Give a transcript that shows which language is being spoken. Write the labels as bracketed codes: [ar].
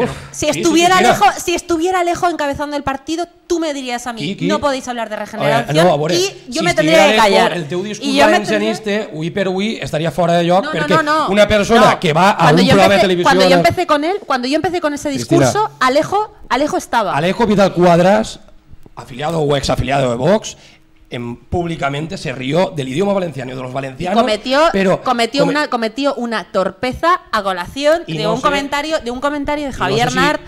[es] Si estuviera Alejo encabezando el partido, tú me dirías a mí, no podéis hablar de regeneración, y yo me tendría que callar. [ca] El teu discurs valencianista, avui per avui, estaria fora de lloc, perquè una persona que va a un programa de televisió... [es] Cuando yo empecé con ese discurso, Alejo estaba. Alejo Vidal Cuadras, afiliado o exafiliado de Vox, públicamente se rió del idioma valenciano y de los valencianos, cometió una torpeza a colación de un comentario de Javier Nart.